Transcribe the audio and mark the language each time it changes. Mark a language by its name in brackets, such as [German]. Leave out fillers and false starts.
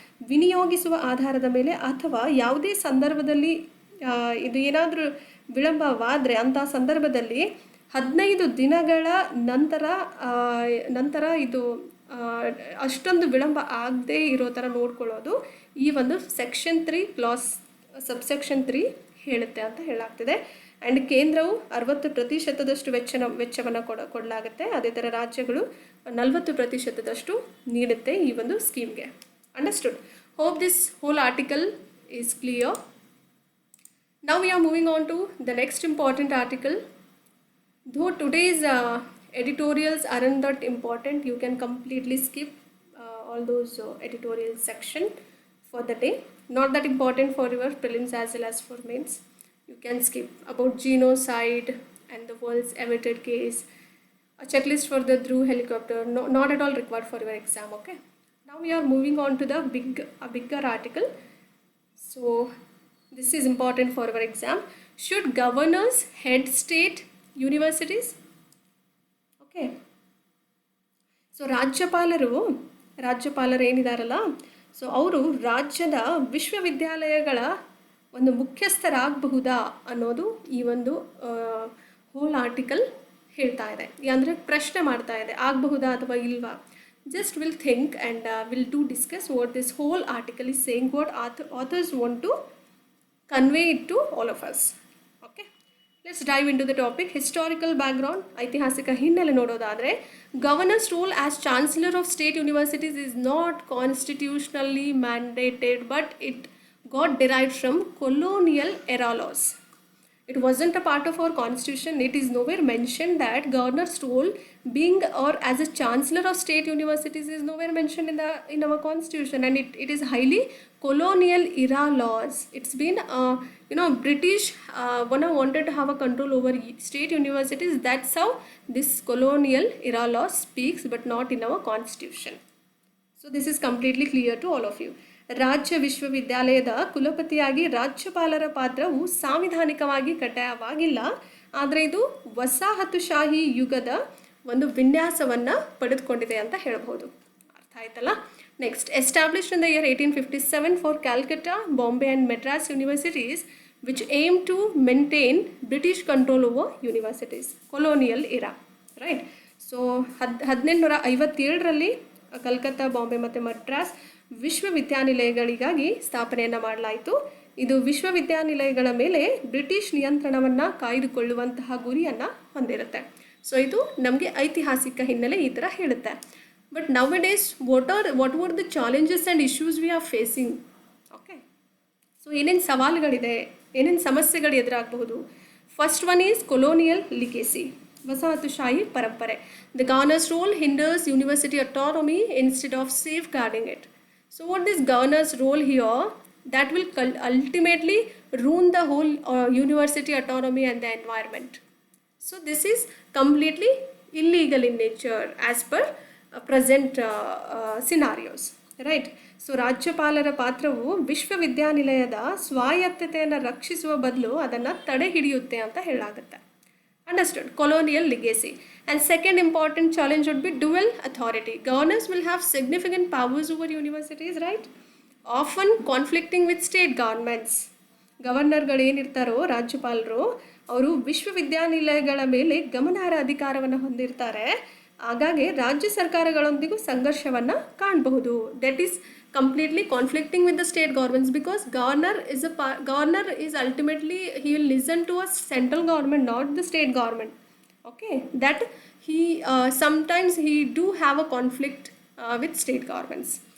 [Kannada] ವಿನಿಯೋಗಿಸುವ ಆಧಾರದ ಮೇಲೆ ಅಥವಾ ಯಾವುದೇ ಸಂದರ್ಭದಲ್ಲಿ ಇದು ಏನಾದರೂ ವಿಳಂಬವಾದರೆ ಅಂಥ ಸಂದರ್ಭದಲ್ಲಿ 15 ದಿನಗಳ ನಂತರ ನಂತರ ಇದು ಅಷ್ಟೊಂದು ವಿಳಂಬ ಆಗದೇ ಇರೋ ಥರ ನೋಡ್ಕೊಳ್ಳೋದು ಈ ಒಂದು ಸೆಕ್ಷನ್ 3 ಕ್ಲಾಸ್ ಸಬ್ಸೆಕ್ಷನ್ 3 ಹೇಳುತ್ತೆ ಅಂತ ಹೇಳಲಾಗ್ತಿದೆ. ಆ್ಯಂಡ್ ಕೇಂದ್ರವು 60% ವೆಚ್ಚವನ್ನು ಕೊಡಲಾಗುತ್ತೆ. ಅದೇ ಥರ ರಾಜ್ಯಗಳು 40% ನೀಡುತ್ತೆ ಈ ಒಂದು ಸ್ಕೀಮ್ಗೆ. [English] Understood? Hope this whole article is clear. Now we are moving on to the next important article. Though today's editorials aren't that important, you can completely skip all those editorial section for the day. Not that important for your prelims as well as for mains. You can skip about genocide and the world's awaited case, a checklist for the Dhruv helicopter, no, not at all required for your exam. Okay. Now we are moving on to the bigger article. So this is important for our exam. Should governors head state universities? Okay. [Kannada] So ರಾಜ್ಯಪಾಲರು ಏನಿದಾರಲ್ಲ, so ಅವರು ರಾಜ್ಯದ ವಿಶ್ವವಿದ್ಯಾಲಯಗಳ ಒಂದು ಮುಖ್ಯಸ್ಥರಾಗಬಹುದಾ ಅನ್ನೋದು ಈ ಒಂದು hole article ಹೇಳ್ತಾ ಇದೆ. ಅಂದರೆ ಪ್ರಶ್ನೆ ಮಾಡ್ತಾ ಇದೆ, ಆಗಬಹುದಾ ಅಥವಾ ಇಲ್ವಾ. [English] Just will think and will do discuss what this whole article is saying, what authors want to convey it to all of us. Okay, let's dive into the topic. Historical background, [Kannada] ಐತಿಹಾಸಿಕ ಹಿನ್ನೆಲೆ ನೋಡೋದಾದರೆ, [English] governors role as chancellor of state universities is not constitutionally mandated, but it got derived from colonial era laws. It wasn't a part of our constitution. It is nowhere mentioned that governor's role being or as a chancellor of state universities is nowhere mentioned in our constitution, and it is highly colonial era laws. It's been British wanted to have a control over state universities. That's how this colonial era law speaks, but not in our constitution. So this is completely clear to all of you. [Kannada] ರಾಜ್ಯ ವಿಶ್ವವಿದ್ಯಾಲಯದ ಕುಲಪತಿಯಾಗಿ ರಾಜ್ಯಪಾಲರ ಪಾತ್ರವು ಸಾಂವಿಧಾನಿಕವಾಗಿ ಕಡ್ಡಾಯವಾಗಿಲ್ಲ, ಆದರೆ ಇದು ವಸಾಹತುಶಾಹಿ ಯುಗದ ಒಂದು ವಿನ್ಯಾಸವನ್ನು ಪಡೆದುಕೊಂಡಿದೆ ಅಂತ ಹೇಳ್ಬೋದು. ಅರ್ಥ ಆಯ್ತಲ್ಲ? [English] Next, established in the year 1857 for Calcutta, Bombay and Madras universities which aim to maintain British control over universities, colonial era. Right. [Kannada] ಸೊ 1857ರಲ್ಲಿ ಕಲ್ಕತ್ತಾ, ಬಾಂಬೆ ಮತ್ತು ಮಡ್ರಾಸ್ ವಿಶ್ವವಿದ್ಯಾನಿಲಯಗಳಿಗಾಗಿ ಸ್ಥಾಪನೆಯನ್ನು ಮಾಡಲಾಯಿತು. ಇದು ವಿಶ್ವವಿದ್ಯಾನಿಲಯಗಳ ಮೇಲೆ ಬ್ರಿಟಿಷ್ ನಿಯಂತ್ರಣವನ್ನು ಕಾಯ್ದುಕೊಳ್ಳುವಂತಹ ಗುರಿಯನ್ನು ಹೊಂದಿರುತ್ತೆ. [English] so [Kannada] ಇದು ನಮಗೆ ಐತಿಹಾಸಿಕ ಹಿನ್ನೆಲೆ ಈ ಥರ ಹೇಳುತ್ತೆ. [English] But nowadays what were the challenges and issues we are facing? [Kannada] Okay, so ಏನೇನು ಸವಾಲುಗಳಿದೆ, ಏನೇನು ಸಮಸ್ಯೆಗಳು ಎದುರಾಗಬಹುದು? [English] first one is colonial legacy, [Kannada] ವಸಾಹತುಶಾಹಿ ಪರಂಪರೆ. [English] The governors role hinders university autonomy instead of safeguarding it. So what this governor's role here, that will ultimately ruin the whole university autonomy and the environment. So this is completely illegal in nature as per present scenarios, right? [Kannada] So ರಾಜ್ಯಪಾಲರ ಪಾತ್ರವು ವಿಶ್ವವಿದ್ಯಾನಿಲಯದ ಸ್ವಾಯತ್ತತೆಯನ್ನು ರಕ್ಷಿಸುವ ಬದಲು ಅದನ್ನು ತಡೆ ಹಿಡಿಯುತ್ತೆ ಅಂತ ಹೇಳಲಾಗುತ್ತೆ. [English] Understood? Colonial legacy. And second important challenge would be dual authority. Governors will have significant powers over universities, right? Often conflicting with state governments. [Kannada] ಗವರ್ನರ್ಗಳು ಏನಿರ್ತಾರೋ, ರಾಜ್ಯಪಾಲರು, ಅವರು ವಿಶ್ವವಿದ್ಯಾನಿಲಯಗಳ ಮೇಲೆ ಗಮನಾರ್ಹ ಅಧಿಕಾರವನ್ನು ಹೊಂದಿರ್ತಾರೆ. ಹಾಗಾಗಿ ರಾಜ್ಯ ಸರ್ಕಾರಗಳೊಂದಿಗೂ ಸಂಘರ್ಷವನ್ನು ಕಾಣಬಹುದು. [English] That is completely conflicting with the state governments, because governor is ultimately, he will listen to a central government, not the state government. Okay, that he sometimes he do have a conflict with state governments.